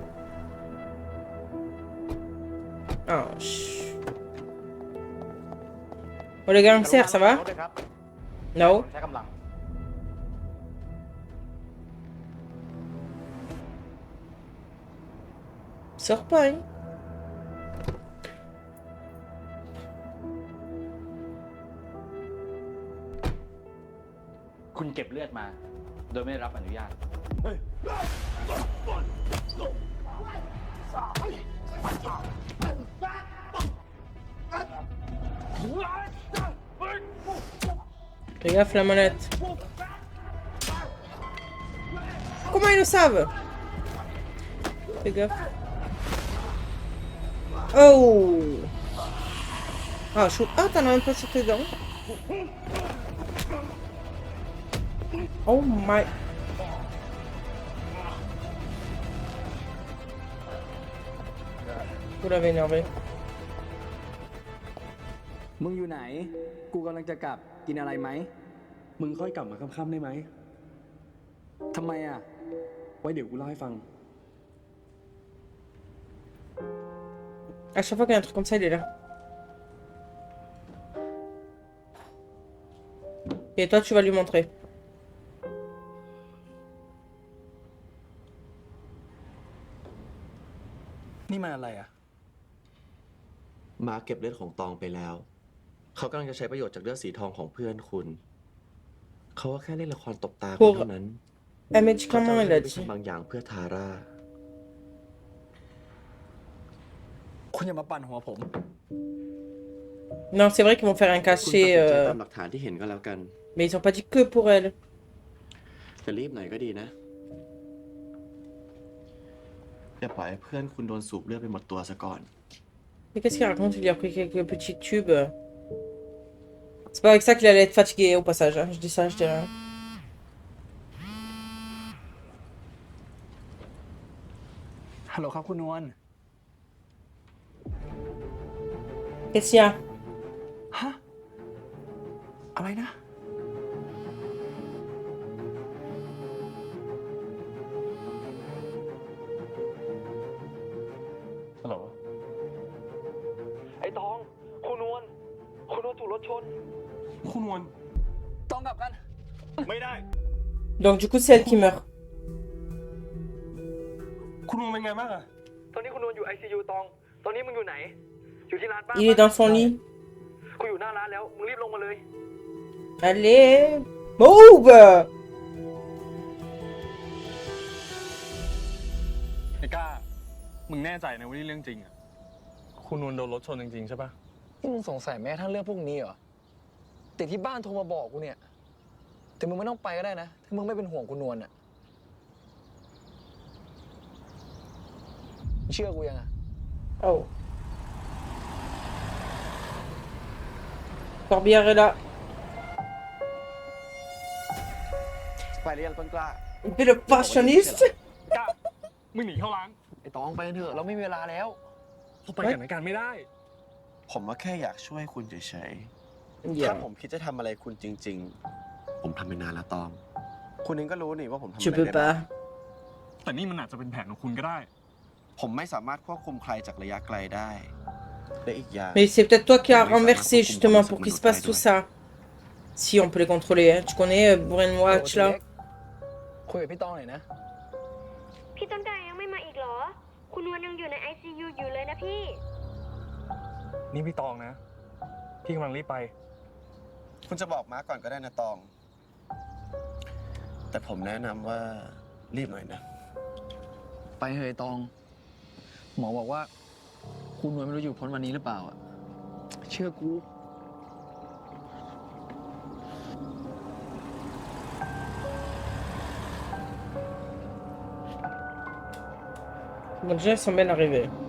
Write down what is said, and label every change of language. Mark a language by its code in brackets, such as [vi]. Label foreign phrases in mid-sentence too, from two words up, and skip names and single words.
[fr] Oh, oh les gangsters, ça va? Non. Sors pas, hein. [th] คุณเก็บเลือดมา โดยไม่ได้รับอนุญาต [fr] Fais gaffe la manette. Comment ils le savent? Fais gaffe. Oh! Ah, ah t'en as même pas sur tes dents. [en] Oh my... [fr] Vous l'avez énervé. [th] มึงอยู่ไหน กูกำลังจะกลับ กินอะไรไหม มึงค่อยกลับมาค่ำๆได้ไหม ทำไมอ่ะ ไว้เดี๋ยวกูเล่าให้ฟัง [fr] À chaque fois qu'il y a un truc comme ça, il est là. Et toi, tu vas lui montrer. [th] นี่มันอะไรอ่ะ มาเก็บเลือดของตองไปแล้ว เขากำลังจะใช้ประโยชน์จากเลือดสีทองของเพื่อนคุณ เขาก็แค่เล่นละครตบตาคุณเท่านั้น [fr] Un médicament, il a [th] ไป [fr] dit. [th] ทำบางอย่างเพื่อทาร่า คุณอย่ามาปั่นหัวผม [fr] Non, c'est vrai qu'ils vont faire un [th] คุณตัดสิน [fr] cachet, [th] ใจตามหลักฐานที่เห็นก็แล้วกัน [fr] mais ils ont pas dit que pour elle. [th] จะรีบหน่อยก็ดีนะ อย่าปล่อยให้เพื่อนคุณโดนสูบเลือดไปหมดตัวซะก่อน [fr] Mais qu'est-ce qu'il raconte? Il lui a pris quelques petits tubes. C'est pas avec ça qu'il allait être fatigué au passage. Hein. Je dis ça, je dis rien. [th] ฮัลโหลครับคุณนวล [fr] Qu'est-ce qu'il y a? [th] ฮะ อะไรนะ ฮัลโหล ไอ้ตอง คุณนวล คุณนวลถูกรถชน คุณนวล ต้องกลับกัน ไม่ได้ [fr] Donc du coup, c'est elle qui meurt. [th] คุณนวลเป็นไงบ้างอะ ตอนนี้คุณนวลอยู่ ICU ตอง ตอนนี้มึงอยู่ไหน อยู่ที่ร้านป้า [fr] Il est dans son lit. [th] กูอยู่หน้าร้านแล้ว มึงรีบลงมาเลย [fr] Allez, move! [th] ไอ้ก้า มึงแน่ใจนะว่านี่เรื่องจริงอะคุณนวลโดนรถชนจริงๆใช่ปะ นี่มึงสงสัยแม้กระทั่งเรื่องพวกนี้เหรอแต่ที่บ้านโทรมาบอกกูเนี่ย แต่มึงไม่ต้องไปก็ได้นะ ถ้ามึงไม่เป็นห่วงคุณนวลอะเชื่อกูยังอะ [fr] Oh. Corbière est là. [th] ไปเรียนต้นกล้า [fr] Et le passionniste? [th] ก้า มึงหนีเข้าร้าน ไอ้ตองไปกันเถอะเราไม่มีเวลาแล้ว เขาไปกันในการไม่ได้ ผมว่าแค่อยากช่วยคุณเฉยๆ Yeah. ถ้าผมคิดจะทำอะไรคุณจริง ๆ ผมทำไปนานแล้วตอง คุณเองก็รู้นี่ว่าผมทำอะไร [fr] Tu [th] ได้ [fr] peux [th] บ้าง [fr] pas. [th] แต่นี่มันอาจจะเป็นแผนของคุณก็ได้ ผมไม่สามารถควบคุมใครจากระยะไกลได้ และอีกอย่าง [fr] Mais c'est peut-être toi qui as renversé justement pour qu'il se passe tout ça. Si on peut les contrôler, hein. Tu connais Brainwatch là? [th] คุยกับพี่ตองหน่อยนะ พี่ต้นกล้ายังไม่มาอีกเหรอ คุณนวลยังอยู่ใน ICU อยู่เลยนะพี่ นี่พี่ตองนะ พี่กำลังรีบไป คุณจะบอกม้าก่อนก็ได้นะตอง แต่ผมแนะนำว่ารีบหน่อยนะ ไปเฮยตอง หมอบอกว่า คุณนวลไม่รู้อยู่พ้นวันนี้หรือเปล่าอะเชื่อกู [fr] Bon, déjà, ils sont bien arrivés.